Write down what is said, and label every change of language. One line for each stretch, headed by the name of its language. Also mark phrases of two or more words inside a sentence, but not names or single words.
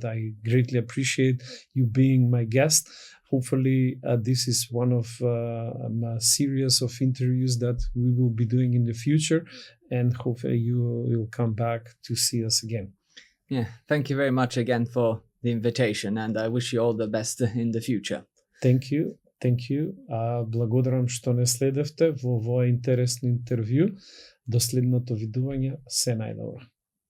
English: I greatly appreciate you being my guest. Hopefully, this is one of a series of interviews that we will be doing in the future, and hopefully you will come back to see us again. Yeah, thank you very much again for the invitation, and I wish you all the best in the future. Thank you. Thank you.
Macedonian: Благодарам што не следевте во овој интересно интервју. До следното видување, се најдобро.